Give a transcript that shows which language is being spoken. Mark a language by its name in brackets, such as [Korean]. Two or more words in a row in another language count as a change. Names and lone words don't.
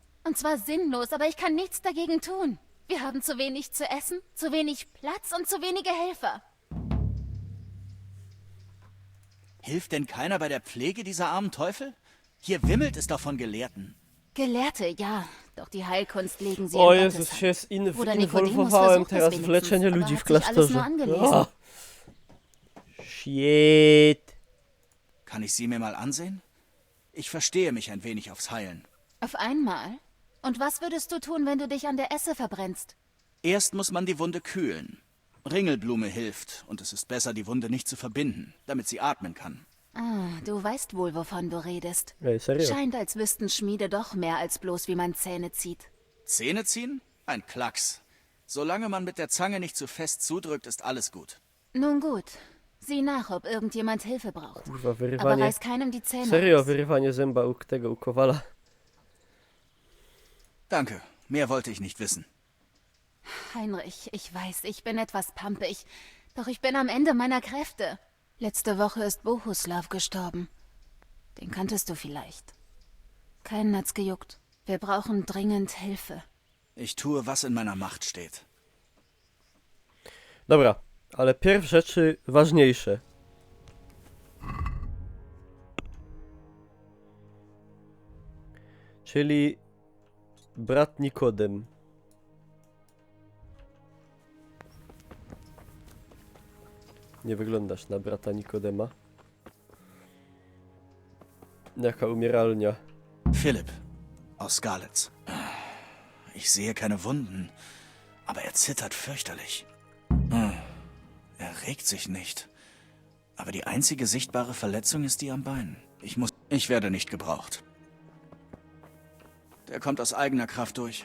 [German] Und zwar sinnlos, aber ich kann nichts dagegen tun. Wir haben zu wenig zu essen, zu wenig Platz und zu wenige Helfer. Hilft denn keiner bei der Pflege dieser armen Teufel? Hier wimmelt es doch von Gelehrten. Gelehrte, ja. Doch die Heilkunst legen sie O in [Polish] Jezus, [German] Gottes [Polish] się [German] Hand. Bruder Nikodemus [Polish] zinwolwowałem [German] versucht es [Polish] teraz w [German] wenigstens, [Polish] leczenie [German] aber [Polish] ludzi [German] hat [Polish] w [German] sich alles nur [Polish] klasztorze. [German] angelesen. [English] Ah. Shit. [German] Kann ich sie mir mal ansehen? Ich verstehe mich ein wenig aufs Heilen. Auf einmal? Und was würdest du tun, wenn du dich an der Esse verbrennst? Erst muss man die Wunde kühlen. Ringelblume hilft, und es ist besser, die Wunde nicht zu verbinden, damit sie atmen kann. Ah, du weißt wohl, wovon du redest. [Polish] Ej, serio? [German] Scheint, als wüssten Schmiede doch mehr als bloß, wie man Zähne zieht. Zähne ziehen? Ein Klacks. Solange man mit der Zange nicht zu fest zudrückt, ist alles gut. Nun gut. Sieh nach, ob irgendjemand Hilfe braucht. [Polish] Kurwa, [German] Aber [Polish] wyrywanie. [German] reiß keinem die Zähne [Polish] Serio, [German] aus. [Polish] wyrywanie zęba u Kowala. [German] Danke. Mehr wollte ich nicht wissen. Heinrich, ich weiß, ich bin etwas pampig. Doch ich bin am Ende meiner Kräfte. Letzte Woche ist Bohuslav gestorben. Den kanntest du vielleicht. Keinen hat's gejuckt. Wir brauchen dringend Hilfe. Ich tue, was in meiner Macht steht. [Polish] Dobra, ale pierw rzeczy ważniejsze. Czyli brat Nikodem. Nie wyglądasz na brata Nikodema. Jaka umieralnia. [German] Philipp, aus Skalitz. Ich sehe keine Wunden, aber er zittert fürchterlich. Er regt sich nicht. Aber die einzige sichtbare Verletzung ist die am Bein. Ich werde nicht gebraucht. Der kommt aus eigener Kraft durch.